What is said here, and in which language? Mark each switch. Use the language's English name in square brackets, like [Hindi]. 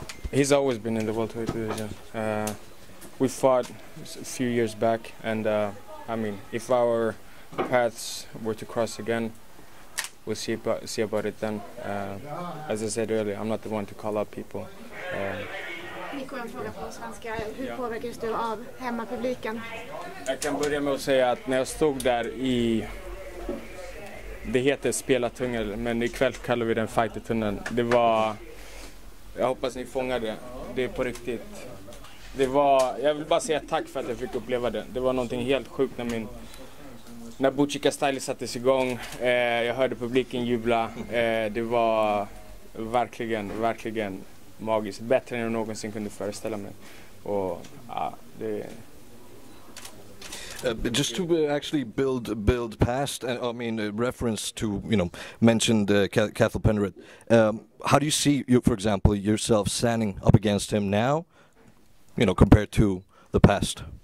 [English] He's always been in the welterweight division. We fought a few years back, and I mean, if our paths were to cross again, we'll see about it then. As I said earlier, I'm not the one to call out people. [Swedish] Nico, en fråga på svenska. Hur påverkas du av hemmapubliken? Jag kan börja med att säga att när jag stod där det heter spelartunnel, men ikväll kallar vi den fightertunneln. Det var, jag hoppas ni fångar det. Det är på riktigt. Det var, jag vill bara säga tack för att jag fick uppleva det. Det var någonting helt sjukt när Buchika Style sattes igång. Jag hörde publiken jubla. Det var verkligen magiskt. Bättre än jag någonsin kunde föreställa mig. Och ja, det... [English] Just to actually build past, I mean, reference to, you know, mentioned Cathal Penrith. How do you see, for example, yourself standing up against him now, you know, compared to the past?